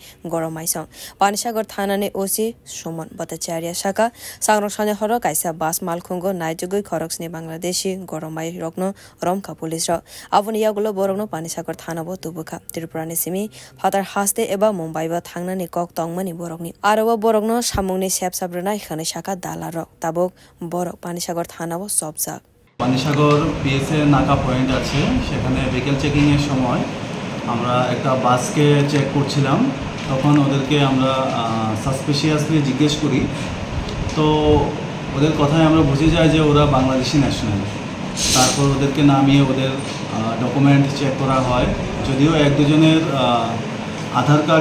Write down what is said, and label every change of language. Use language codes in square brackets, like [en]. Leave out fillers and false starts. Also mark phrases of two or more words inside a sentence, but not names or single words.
[trp] goromaisong Panishagar thanani osi Suman Bhattacharya shaka sangrokshane horo kaisa bas malkhungo naijugoi khoroksni Bangladeshi goromai rokno romka police ro aboni yagulo borogno Panishagar thanabo Tubuka Tripurani simi fatar haste eba Mumbai ba thangnani kok tongmani borokni aroba borokno samungni sep sabrana ikhane shaka dalarok tabok borok Panishagar thanabo sobjak [bn] Panishagar পিএসএ নাকা পয়েন্ট আছে সেখানে [en] vehicle checking [bn] এর সময় আমরা একটা বাসকে চেক করছিলাম তখন ওদেরকে আমরা সাসপিশিয়াসলি জিজ্ঞেস করি তো ওদের কথায় আমরা বুঝে যাই যে ওরা [en] Bangladeshi national [bn] তারপর ওদেরকে নামিয়ে ওদের ডকুমেন্ট চেক করা হয় যদিও এক দুজনের আধার কার্ড